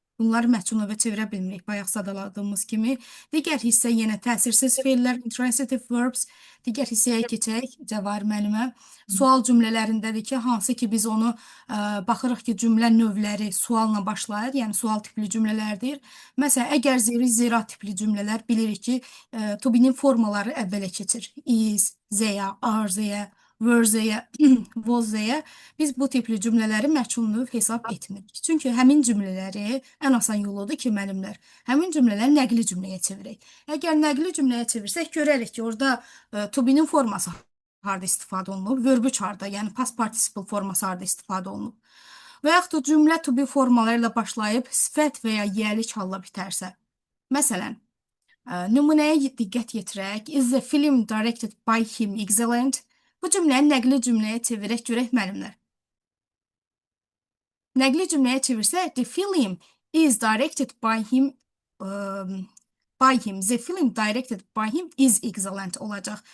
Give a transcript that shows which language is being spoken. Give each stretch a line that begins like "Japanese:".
Azerbaijani: Bunları məhsul növə çevirə bilmirik, bayaq sadaladığımız kimi. Digər hissə yenə təsirsiz feillər, intransitive verbs. Digər hissəyə keçək, Cəvahir müəllimə. Sual cümlələrindədir ki, hansı ki biz onu baxırıq ki, cümlə növləri sualla başlayır, yəni sual tipli cümlələrdir. Məsələn, əgər zira tipli cümlələr bilirik ki, to be-nin formaları əvvələ keçir. Is, theyə, are theyə, were theyə, was theyə. Biz bu tipli cümlələri məhsul növ hesab etmirik. Çünki həmin cümlələri ən asan yoludur ki, müəllimlər, həmin cümlələri nəqli cümləyə çevirək. Əgər nəqli cümləyə çevirsək, görərik ki, orada to be-nin forması harda istifadə olunub, verb harda, yəni past participle forması harda istifadə olunub. Və yaxud da cümlə to be formaları ilə başlayıb sifət və ya yiyəlik halla bitərsə. Məsələn, nümunəyə diqqət yetirək.
English: Is the film directed by him excellent?
Azerbaijani: Bu cümləni nəqli cümləyə çevirək, görək müəllimlər. Nəqli cümləyə çevirsək,
English: the film is directed by him, the film directed by him is excellent olacaq.